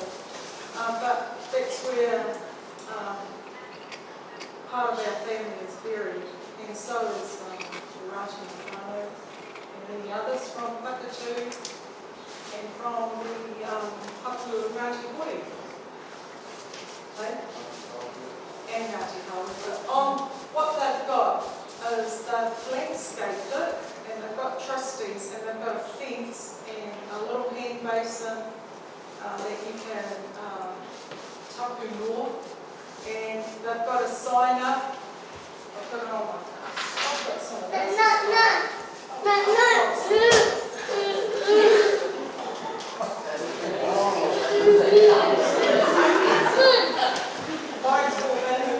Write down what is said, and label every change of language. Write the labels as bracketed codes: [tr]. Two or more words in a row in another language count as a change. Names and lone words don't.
[en] But that's where part of our family is buried, and so is the Rāti whānau, and many others from Whakatū, and from the Hapu Ngāti Hui. And Ngāti Pōporo. On what they've got is they've landscaped it, and they've got trustees, and they've got a fence and a little hand basin that you can [mi] tapu noa, [en] and they've got a sign up. I've got it on my card. I've got some of that. Mine's all valuable.